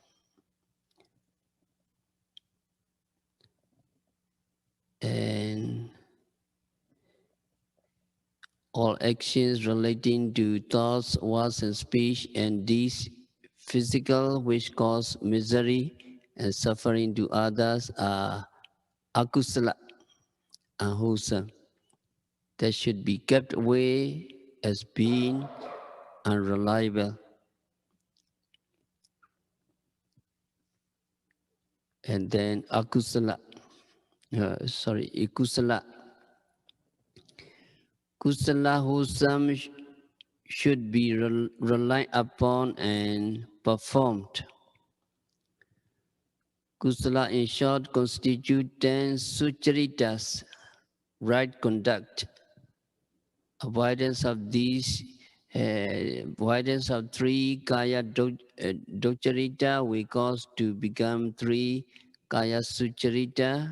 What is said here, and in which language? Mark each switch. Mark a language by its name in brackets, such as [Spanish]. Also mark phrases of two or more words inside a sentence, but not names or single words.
[English] And all actions relating to thoughts, words, and speech, and deeds physical which cause misery and suffering to others are akusala, unwholesome. That should be kept away as being unreliable. And then [Pali] akusala, ikusala. [English] Kusala wholesome should be relied upon and performed. Kusala, in short, constitute 10 sucharitas, right conduct. Avoidance of these, avoidance of 3 [Pali] kaya docharita [English] will cause to become 3 [Pali] kaya sucharita.